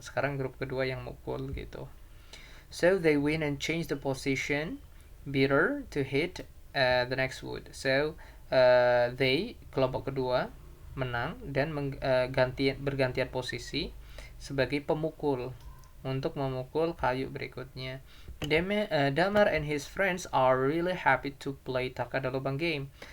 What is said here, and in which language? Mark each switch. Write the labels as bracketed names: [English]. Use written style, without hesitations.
[Indonesian] Sekarang grup kedua yang mukul gitu. [English] So they win and change the position better to hit the next wood. So they, [Indonesian] kelompok kedua, menang dan bergantian posisi sebagai pemukul untuk memukul kayu berikutnya. [English] Damar and his friends are really happy to play Takada Lubang game.